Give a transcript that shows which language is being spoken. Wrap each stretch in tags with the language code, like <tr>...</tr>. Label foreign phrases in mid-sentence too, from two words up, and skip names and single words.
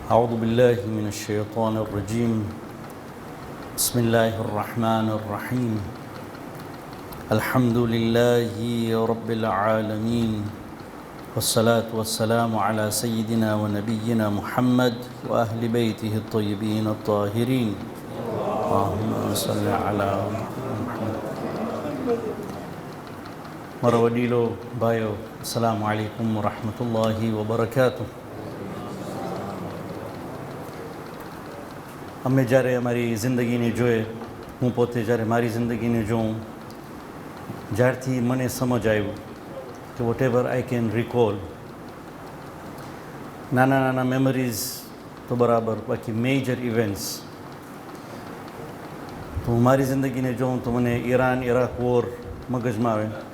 <ar>أعوذ بالله من الشيطان الرجيم بسم الله الرحمن الرحيم الحمد لله رب العالمين والصلاة والسلام على سيدنا ونبينا محمد وأهل بيته الطيبين الطاهرين اللهم صل على محمد</ar> <gu>મારા વડીલો ભાઈઓ</gu> <ar>السلام عليكم ورحمة الله وبركاته.</ar> <gu>અમે જ્યારે અમારી જિંદગીને જોઈએ, હું પોતે જ્યારે મારી જિંદગીને જોઉં, જ્યારથી મને સમજ આવ્યું કે</gu> <en>whatever I can recall,</en> <gu>નાના નાના મેમરીઝ તો બરાબર, બાકી</gu> <en>major events</en> <gu>તો હું મારી જિંદગીને જોઉં તો મને ઈરાન ઇરાક વોર મગજમાં આવે.</gu>